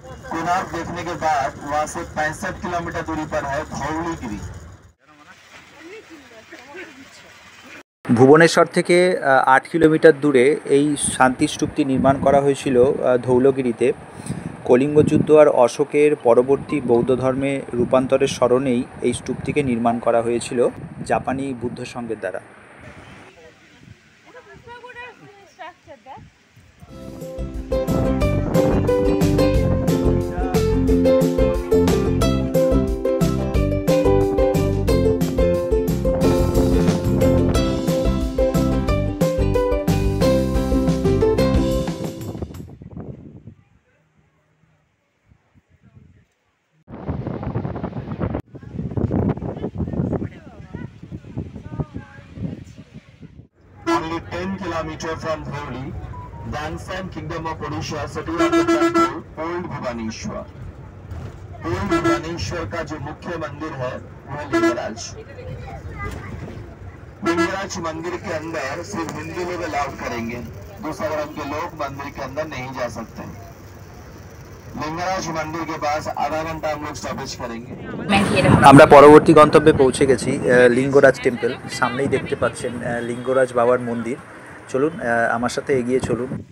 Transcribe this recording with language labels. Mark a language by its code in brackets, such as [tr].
[hi] कोणार्क देखने के बाद वहां से 65 किलोमीटर दूरी पर है धौलीगिरी। [bn] ভুবনেশ্বর থেকে 8 কিলোমিটার দূরে এই শান্তি স্তূপটি নির্মাণ করা হয়েছিল ধৌলগিরিতে। কলিঙ্গ যুদ্ধ আর অশোকের পরবর্তী বৌদ্ধ ধর্মে রূপান্তরের স্মরণেই এই স্তূপটিকে নির্মাণ করা হয়েছিল জাপানি বুদ্ধ সংঘের দ্বারা। [en] Only 10 kilometers from Dholi, the ancient kingdom of Odisha, settled the temple Old Bhubaneswar. [hi] Old Bhubaneswar का जो मुख्य मंदिर है वह लिंगराज। लिंगराज मंदिर के अंदर सिर्फ हिंदू लोग अलाउ करेंगे, दूसरा धर्म के लोग मंदिर के अंदर नहीं जा सकते। लिंगराज मंदिर के पास आधा घंटा हम लोग स्टॉपेज करेंगे। [bn] আমরা পরবর্তী গন্তব্যে পৌঁছে গেছি, লিঙ্গরাজ টেম্পল। সামনেই দেখতে পাচ্ছেন লিঙ্গরাজ বাবার মন্দির। চলুন আমার সাথে এগিয়ে চলুন।